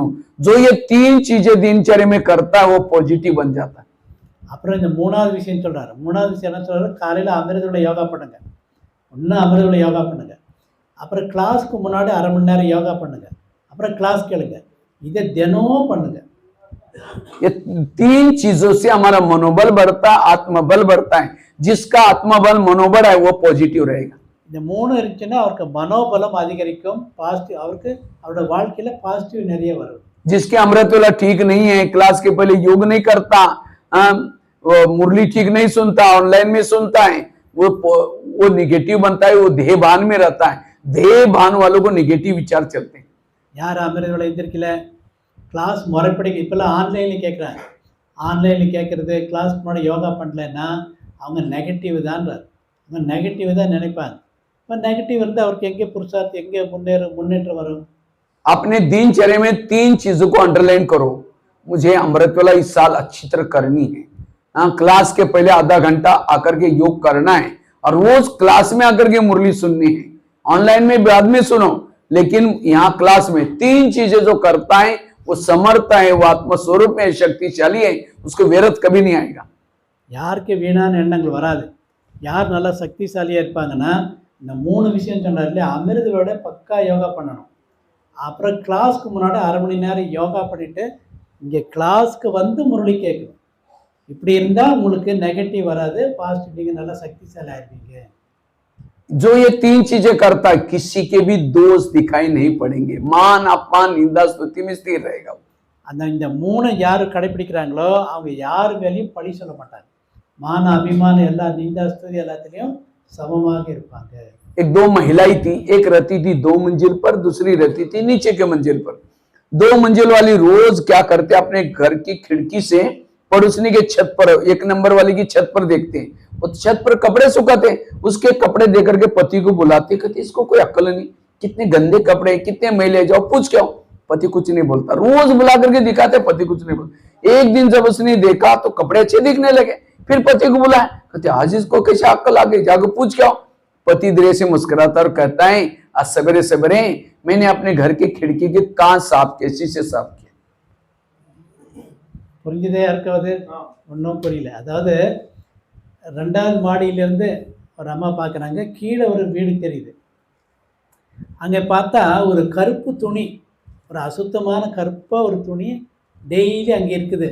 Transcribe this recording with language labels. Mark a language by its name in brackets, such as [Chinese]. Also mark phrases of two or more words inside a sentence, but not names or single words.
[Hindi] जो ये 3 चीजें दिनचर्या में करता है वो पॉजिटिव बन जाता है। [Tamil] அப்புறம் இந்த மூணாவது விஷயம் சொல்றாரு. மூணாவது விஷயம் என்ன சொல்றாரு? காலையில் அமிர்தவேளை யோகா பண்ணுங்க. ஒன்று அமிர்தவேளை யோகா பண்ணுங்க, அப்புறம் கிளாஸ்க்கு முன்னாடி 1/2 மணி நேரம் யோகா பண்ணுங்க, அப்புறம் கிளாஸ் கேளுங்க. இதை தினமும் பண்ணுங்க. [Hindi] ये 3 चीजों से हमारा मनोबल बढ़ता है, आत्मबल बढ़ता है। जिसका आत्मबल मनोबल है वो पॉजिटिव रहेगा। [Tamil] இந்த 3 இருந்துச்சுன்னா அவருக்கு மனோபலம் அதிகரிக்கும், பாசிட்டிவ், அவருக்கு அவரோட வாழ்க்கையில பாசிட்டிவ் நிறைய வரும். [Hindi] जिसके अमृतवेला ठीक नहीं है, क्लास के पहले योग नहीं करता, वो मुरली ठीक नहीं सुनता, ऑनलाइन में सुनता है, वो निगेटिव बनता है, वो देहभान में रहता है। देहभान वालों को निगेटिव विचार चलते हैं। [Tamil] யார் அமிர்தவேளை எந்திரிக்கல, கிளாஸ் முறைப்படி இப்போல்லாம் ஆன்லைனில் கேட்குறாங்க. ஆன்லைனில் கேட்குறது, கிளாஸ்க்கு முன்னாடி யோகா பண்ணலைன்னா அவங்க நெகட்டிவ் தான்றார். அவங்க நெகட்டிவ் தான் நினைப்பாங்க. இப்போ நெகட்டிவ் வந்து அவருக்கு எங்கே புருஷார்த்தம், எங்கே முன்னேற்றம் வரும்? [Hindi] अपने दिनचर्या में 3 चीजों को अंडरलाइन करो। मुझे अमृतवेला इस साल अच्छी तरह करनी है, हाँ, क्लास के पहले आधा घंटा आकर के योग करना है, और रोज क्लास में आकर के मुरली सुननी है। ऑनलाइन में बाद में सुनो, लेकिन यहाँ क्लास में 3 चीजें जो करता है वो समर्थ है, वो आत्मस्वरूप में शक्तिशाली है, उसको व्यर्थ कभी नहीं आएगा। [Tamil] யாருக்கு வீணான எண்ணங்கள் வராது. யார் நல்லா சக்திசாலியாக இருப்பாங்கன்னா இந்த 3 விஷயம் சொன்னார் இல்லையா, அமிர்தவேளை பக்கா யோகா பண்ணணும், அப்புறம் கிளாஸ்க்கு முன்னாடி 1/2 மணி நேரம் யோகா பண்ணிவிட்டு இங்கே கிளாஸ்க்கு வந்து முரளி கேட்கணும். இப்படி இருந்தால் உங்களுக்கு நெகட்டிவ் வராது, பாசிட்டிவ், நீங்கள் நல்லா சக்திசாலி ஆயிருப்பீங்க. [Hindi] जो ये 3 चीजें करता है किसी के भी दोष दिखाई नहीं पड़ेंगे, मान अपमान निंदा स्तुति में स्थिर रहेगा। [Tamil] அந்த இந்த 3 யார் கடைப்பிடிக்கிறாங்களோ அவங்க யார் மேலேயும் பழி சொல்ல மாட்டாங்க. மான அபிமானம் எல்லா நிந்தா ஸ்துதி எல்லாத்துலேயும் சமமாக இருப்பாங்க. [Hindi] एक 2 महिलाएं थी, एक रहती थी 2 मंजिल पर, दूसरी रहती थी नीचे के मंजिल पर। 2 मंजिल वाली रोज क्या करते, अपने घर की खिड़की से पड़ोसनी के छत पर, 1 नंबर वाली की छत पर देखते हैं, वो छत पर कपड़े सुखाते, उसके कपड़े देकर के पति को बुलाते, कहते इसको कोई अक्ल नहीं, कितने गंदे कपड़े, कितने मैले, जाओ पूछ के आओ। पति कुछ नहीं बोलता, रोज बुला करके दिखाते, पति कुछ नहीं बोलता। एक दिन जब उसने देखा तो कपड़े अच्छे दिखने लगे, फिर पति को बुलाया, कहते आज इसको कैसे अक्ल आ गई, जाकर पूछ के आओ। पति धीरे से मुस्कुराता और कहता है आज सवेरे सवेरे मैंने अपने घर की खिड़की के कांच साफ कैसी से साफ किया। [Tamil] புரிஞ்சுதே இருக்காது? ஒன்றும் புரியல. அதாவது 2வது மாடியிலேருந்து ஒரு அம்மா பார்க்குறாங்க, கீழே ஒரு வீடு தெரியுது. அங்கே பார்த்தா ஒரு கருப்பு துணி, ஒரு அசுத்தமான கருப்பாக ஒரு துணி டெய்லி அங்கே இருக்குது.